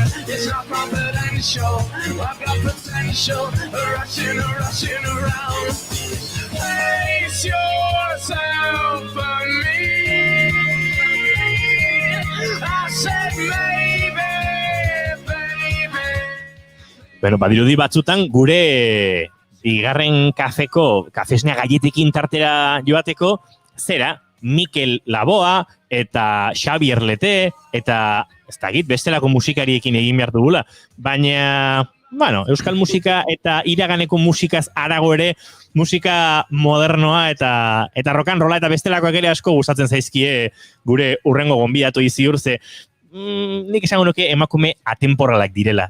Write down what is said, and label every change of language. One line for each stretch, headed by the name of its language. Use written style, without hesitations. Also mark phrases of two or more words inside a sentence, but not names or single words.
English: It's not confidential, I've got potential, rushing around. Place yourself on me. I said maybe, baby.
Basque: Badirudi batzutan gure bigarren kafesnea gaietekin tartera joateko, zera, Mikel Laboa eta Xabi Erlete eta ez dakit bestelako musikariekin egin behar dugula. Baina bueno, euskal musika eta iraganeko musikaz arago ere, musika modernoa eta
English: rock and rolla
Basque: eta bestelakoak ere asko gustatzen zaizkie gure urrengo gonbidatu ziur ze nik esango nuke emakume atemporalak direla.